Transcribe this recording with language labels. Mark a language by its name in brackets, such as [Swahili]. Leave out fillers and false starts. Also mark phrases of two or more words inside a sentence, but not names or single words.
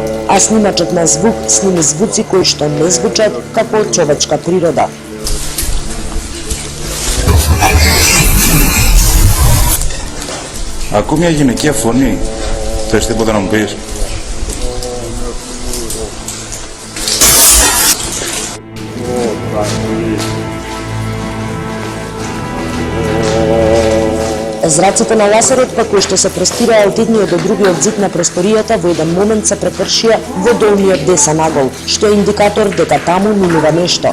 [Macedonian] а снимачот на звук сними звуци кои што не звучат како од човечка природа. [Greek] Ακού μια γυναικεία φωνή. Θες τίποτα να μου πεις? [Macedonian] Зраците на Ласарот, па кои што се простираа од едниот до другиот зид на просторијата, во еден момент се прекршија во долниот десен агол, што е индикатор дека таму минува нешто.